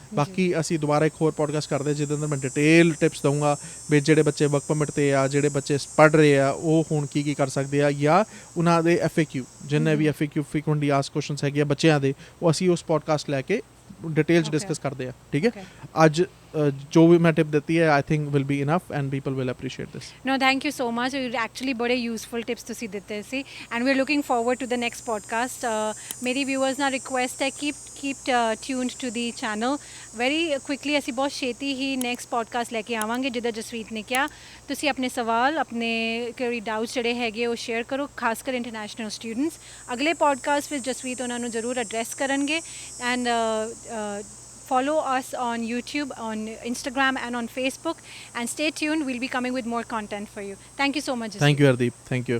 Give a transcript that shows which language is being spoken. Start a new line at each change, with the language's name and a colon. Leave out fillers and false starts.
Punjabi: ਬਾਕੀ ਅਸੀਂ ਦੁਬਾਰਾ ਇੱਕ ਹੋਰ ਪੋਡਕਾਸਟ ਕਰਦੇ ਜਿਹਦੇ ਅੰਦਰ ਮੈਂ ਡਿਟੇਲ ਟਿਪਸ ਦਊਂਗਾ ਵੀ ਜਿਹੜੇ ਬੱਚੇ ਵਰਕ ਪਰਮਿਟ 'ਤੇ ਆ, ਜਿਹੜੇ ਬੱਚੇ ਪੜ੍ਹ ਰਹੇ ਆ, ਉਹ ਹੁਣ ਕੀ ਕਰ ਸਕਦੇ ਆ, ਜਾਂ ਉਹਨਾਂ ਦੇ FAQ ਜਿੰਨੇ ਵੀ FAQ
English: frequently asked questions
Punjabi: ਹੈਗੇ ਆ ਬੱਚਿਆਂ ਦੇ, ਉਹ ਅਸੀਂ ਉਸ ਪੋਡਕਾਸਟ ਲੈ ਕੇ
Hindi: डिटेल डिस्कस करते हैं, ठीक है। आज जो भी मैं टिप देती है
English: I think will be enough and people will appreciate this. No, thank you so much. You actually
Hindi: बड़े
English: useful tips
Punjabi: ਤੁਸੀਂ ਦਿੱਤੇ ਸੀ,
English: and we are looking forward to the next podcast.
Punjabi: ਮੇਰੀ
English: viewers
Punjabi: ਨਾਲ
English: request ਹੈ keep tuned to the channel. Very quickly
Punjabi: ਅਸੀਂ ਬਹੁਤ ਛੇਤੀ ਹੀ next podcast ਲੈ ਕੇ ਆਵਾਂਗੇ। ਜਿੱਦਾਂ ਜਸਵੀਤ ਨੇ ਕਿਹਾ, ਤੁਸੀਂ ਆਪਣੇ ਸਵਾਲ, ਆਪਣੇ ਕੋਈ ਡਾਊਟਸ ਜਿਹੜੇ ਹੈਗੇ ਉਹ ਸ਼ੇਅਰ ਕਰੋ, ਖਾਸ ਕਰ ਇੰਟਰਨੈਸ਼ਨਲ ਸਟੂਡੈਂਟਸ। ਅਗਲੇ ਪੋਡਕਾਸਟ ਵਿੱਚ ਜਸਵੀਤ ਉਹਨਾਂ ਨੂੰ ਜ਼ਰੂਰ ਐਡਰੈਸ ਕਰਨਗੇ।
English: And follow us on YouTube, on Instagram and on Facebook, and stay tuned. We'll be coming with more content for you. Thank you so much, Jaspreet. Thank you, Hardeep. Thank you.